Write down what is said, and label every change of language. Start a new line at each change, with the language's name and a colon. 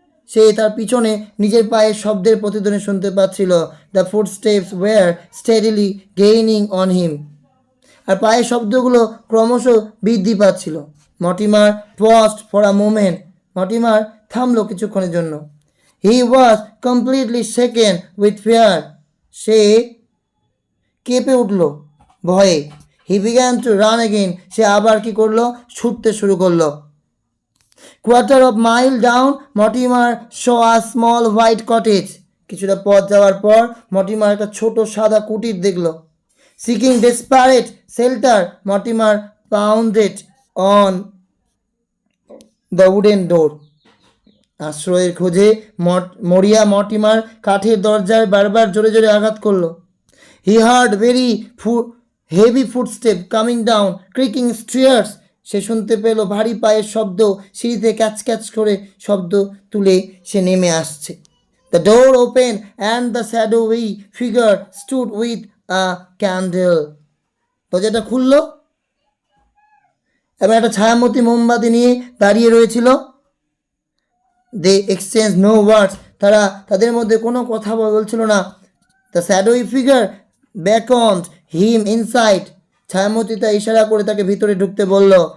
Bangla: সে তার পিছনে নিজের পায়ের শব্দের প্রতিধ্বনি শুনতে পাচ্ছিল।
English: The footsteps were steadily gaining on him.
Bangla: আর পায়ের শব্দগুলো ক্রমশ বৃদ্ধি পাচ্ছিল। Mortimer
English: paused for a moment.
Bangla: Mortimer থামলো কিছুক্ষণের জন্য।
English: He was completely shaken with fear.
Bangla: সে কেঁপে উঠল ভয়ে।
English: He began to run again.
Bangla: সে আবার কি করলো? ছুটতে শুরু করলো।
English: Quarter of mile down, Mortimer saw a small white cottage.
Bangla: কিছুটা পথ যাওয়ার পর মর্টিমার একটা ছোট সাদা কুটির দেখলো।
English: Seeking desperate shelter, Mortimer pounded on the wooden door.
Bangla: আশ্রয়ের খোঁজে মরিয়া মর্টিমার কাঠের দরজায় বারবার জোরে জোরে আঘাত করলো।
English: He heard very heavy footsteps coming down, creaking stairs.
Bangla: সে শুনতে পেল ভারী পায়ের শব্দ, সিঁড়িতে ক্যাচ ক্যাচ করে শব্দ তুলে সে নেমে আসছে।
English: The door opened and the shadowy figure stood with a candle.
Bangla: দরজাটা খুললো এবং একটা ছায়ামূর্তি মোমবাতি নিয়ে দাঁড়িয়ে রয়েছিল।
English: They exchanged no words.
Bangla: তারা তাদের মধ্যে কোনো কথা বলছিল না।
English: The shadowy figure beckoned him inside.
Bangla: ছায়ামূর্তিটা ইশারা করে তাকে ভিতরে ঢুকতে বলল।